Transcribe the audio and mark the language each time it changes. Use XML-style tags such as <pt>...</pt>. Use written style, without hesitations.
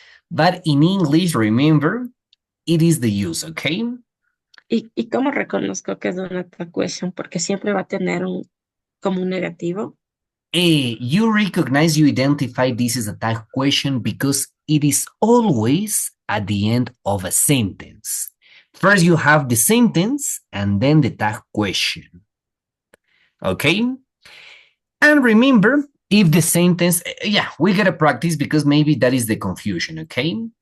<en>But in English, remember, it is the use, okay?</en> <es>¿Y cómo reconozco que es una tag question? Porque siempre va a tener como un negativo.</es> <en>You recognize, you identify this as a tag question because it is always at the end of a sentence. First, you have the sentence and then the tag question. Okay? And remember, if the sentence, yeah, we gotta practice because maybe that is the confusion, okay?</en>